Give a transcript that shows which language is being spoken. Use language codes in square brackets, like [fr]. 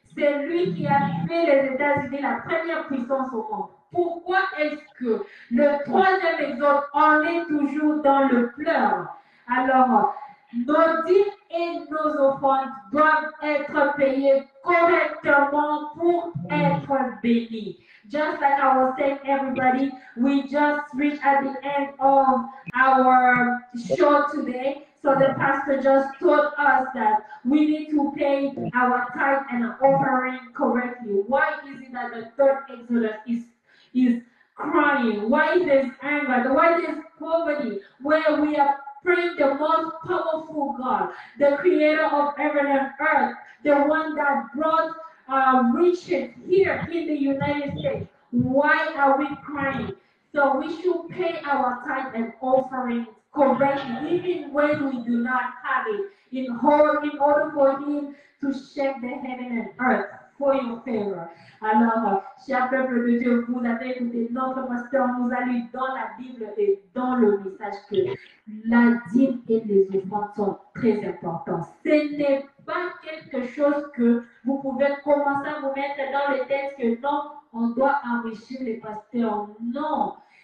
[fr] C'est lui qui a fait les États-Unis la première puissance au monde. Pourquoi est-ce que le troisième exode, on est toujours dans le pleur? Alors, nos dîmes et nos offrandes doivent être payées correctement pour être bénis. [en] Just like I was saying, everybody, we just reached at the end of our show today. So the pastor just told us that we need to pay our tithe and offering correctly. Why is it that the third Exodus is crying? Why there's anger? Why there's poverty? Where we are praying the most powerful God, the creator of heaven and earth, the one that brought riches here in the United States. Why are we crying? So we should pay our tithe and offering correctly, even when we do not have it, in order for Him to shake the heaven and earth for your favor. [fr] Alors, cher peuple de Dieu, vous avez écouté notre pasteur nous a lu dans la Bible et dans le message que la dîme et les offrandes sont très importantes. Ce n'est pas quelque chose que vous pouvez commencer à vous mettre dans le texte que non, on doit enrichir les pasteurs. Non.